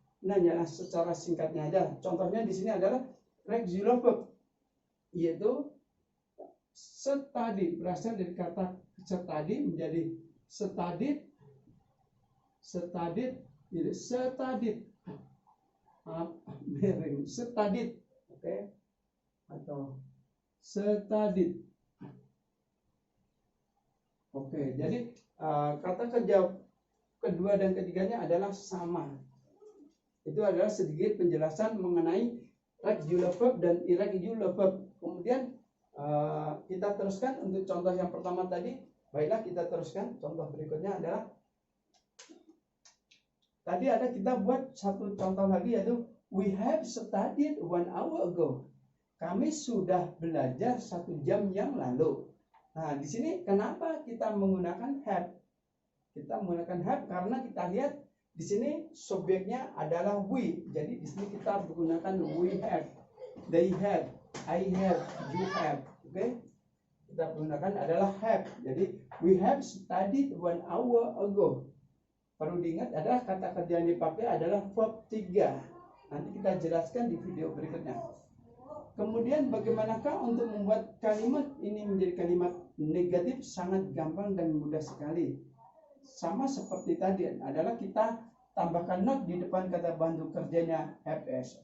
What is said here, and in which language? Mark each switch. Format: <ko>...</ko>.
<id>Ini hanyalah secara singkatnya aja. Contohnya di sini adalah regular verb, yaitu study, berasal dari kata study menjadi studied, jadi studied. miring, studied, oke, atau studied. Oke, jadi kata kerja kedua dan ketiganya adalah sama. Itu adalah sedikit penjelasan mengenai regular verb dan irregular verb. Kemudian kita teruskan untuk contoh yang pertama tadi. Baiklah, kita teruskan. Contoh berikutnya adalah tadi ada kita buat satu contoh lagi, yaitu</id> <en>we have studied 1 hour ago.</en> <id>Kami sudah belajar 1 jam yang lalu. Nah, di sini kenapa kita menggunakan have? Kita menggunakan have karena kita lihat di sini subjeknya adalah we. Jadi di sini kita menggunakan</id> <en>we have, they have, I have, you have.</en> <id>Oke? Kita menggunakan adalah have. Jadi</id> <en>we have studied 1 hour ago.</en> <id>Perlu diingat adalah kata kerja yang dipakai adalah verb 3. Nanti kita jelaskan di video berikutnya. Kemudian bagaimanakah untuk membuat kalimat ini menjadi kalimat negatif? Sangat gampang dan mudah sekali. Sama seperti tadi adalah kita tambahkan not di depan kata bantu kerjanya have as.</id>